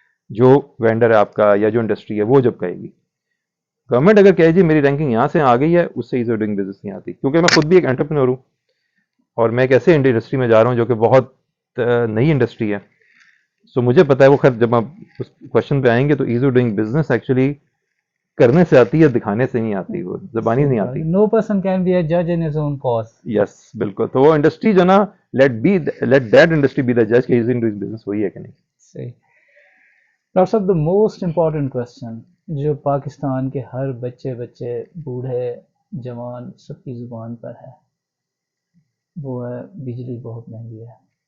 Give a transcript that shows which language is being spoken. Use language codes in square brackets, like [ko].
[ur] جو وینڈر ہے آپ کا یا جو انڈسٹری ہے وہ جب کہے گی. گورنمنٹ اگر کہے جی میری رینکنگ یہاں سے آ گئی ہے، اس سے ایز آف ڈوئنگ بزنس نہیں آتی. کیونکہ میں خود بھی ایک انٹرپرینور ہوں اور میں ایک ایسے انڈسٹری میں جا رہا ہوں جو کہ بہت نئی انڈسٹری ہے. سو مجھے پتا ہے وہ. خیر جب آپ اس کوشچن پہ آئیں گے تو as of doing business actually کرنے سے آتی ہے، دکھانے سے نہیں آتی، وہ زبانی نہیں آتی. [en] Know person can be اے جج in his own cause. [ur] یس بالکل. تو وہ انڈسٹری جو نا [en] let that industry be the جج [ur] کہ ایز آف ڈوئنگ بزنس وہی ہے کہ نہیں. صحیح. ڈاکٹر صاحب، [en] the most important question [ur] جو پاکستان کے ہر بچے بوڑھے جوان سب کی زبان پر ہے وہ ہے بجلی بہت مہنگی ہے.